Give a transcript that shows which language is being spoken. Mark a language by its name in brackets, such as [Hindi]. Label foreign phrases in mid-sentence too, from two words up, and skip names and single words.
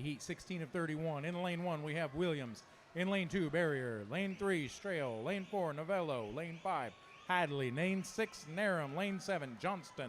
[English] Heat 16 of 31. In lane 1, we have Williams. In lane 2, Barrier. Lane 3, Strail. Lane 4, Novello. Lane 5, Hadley. Lane 6, Narum. Lane 7, Johnston.